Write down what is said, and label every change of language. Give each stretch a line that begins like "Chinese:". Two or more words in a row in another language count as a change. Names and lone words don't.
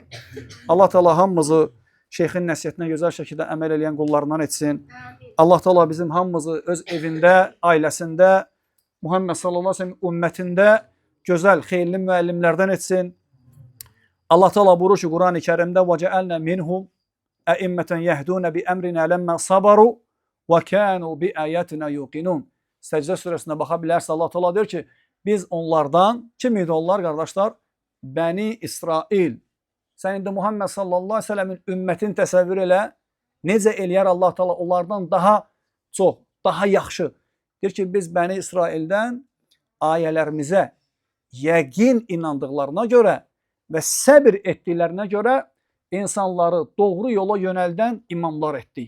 Azerbaijani: Allah Teala hamımızı şeyxin nəsiyyətinə gözəl şəkildə əməl edən qullarından etsin. Allah Teala bizim hamımızı öz evində, ailəsində, Muhammed
Arabic: صلى الله عليه وسلم
Azerbaijani: ümmətində gözəl, xeyirli müəllimlərdən etsin. Allah Teala buyurur ki, Quran-ı Kərimdə
Arabic: وَجَعَلْنَا مِنْهُمْ أَئِمَّةً يَهْدُونَ بِأَمْرِنَا لَمَّا صَبَرُوا وَكَانُوا بِآيَاتِنَا يُوقِنُونَ.
Azerbaijani: Səcdə surəsində baxa bilərsə, Allah Teala deyir ki, biz onlardan, kim idi onlar qardaşlar? Bəni İsrail. Sən indi Muhammed
Arabic: صلى الله عليه وسلم
Azerbaijani: ümmətini təsəvvür elə, necə eləyər Allah Teala onlardan daha çox, daha yaxşı. Deyir ki, biz Bəni İsraildən ayələrimizə yəqin inandıqlarına görə və səbir etdiklərinə görə insanları doğru yola yönəldən imamlar etdik.